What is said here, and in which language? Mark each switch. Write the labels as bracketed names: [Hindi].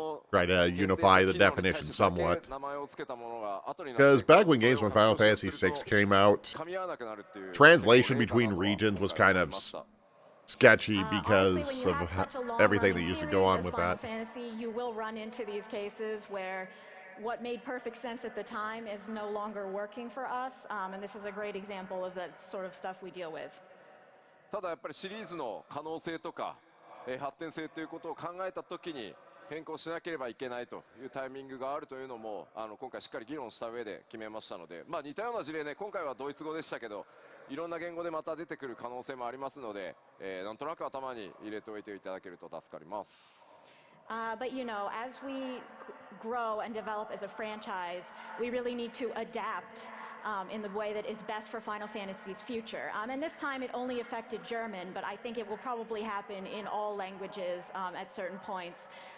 [English] Try to unify the definition somewhat. Because back when games from Final Fantasy VI came out, translation between regions was kind of sketchy because of everything that used to go on with that. Fantasy, you will run into these cases where what made perfect sense at the time is no longer working for us, and this is a great example of the sort of stuff we deal with. [Japanese] ただやっぱりシリーズの可能性とか、発展性ということを考えたときに変更しなければいけないというタイミングがあるというのも今回しっかり議論した上で決めましたので、似たような事例ね今回はドイツ語でしたけどいろんな言語でまた出てくる可能性もありますので、なんとなく頭に入れておいていただけると助かります。 [English] But you know, as we grow and develop as a franchise, we really need to adapt in the way that is best for Final Fantasy's future. And this time it only affected German, but I think it will probably happen in all languages at certain points.